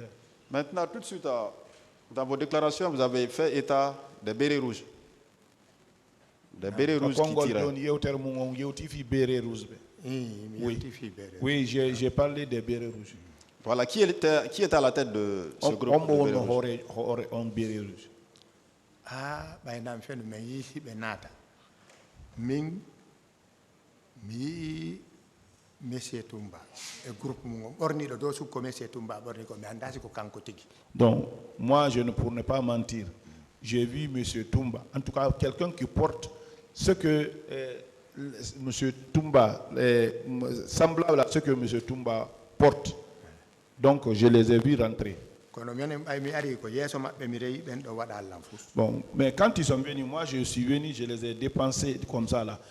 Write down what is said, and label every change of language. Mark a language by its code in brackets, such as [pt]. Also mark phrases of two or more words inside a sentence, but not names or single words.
[fr] Maintenant, tout de suite, dans vos déclarations, vous avez fait état des bérets rouges. Des bérets rouges qui tiraient. Oui, j'ai parlé des bérets rouges. Voilà, qui était à la tête de ce groupe de bérets rouges? [ff] Bainam fen me yisi be nata min mi Monsieur Toumba e groupe mo borni do su ko Monsieur Toumba borni ko mi andasi ko kanko tigi. [fr] Donc moi je ne pourrais pas mentir, j'ai vu Monsieur Toumba, en tout cas quelqu'un qui porte ce que Monsieur Toumba semblable à ce que Monsieur Toumba porte. Donc je les ai vus rentrer. Bon, mais quand ils sont venus, moi je suis venu, je les ai dépensés comme ça là.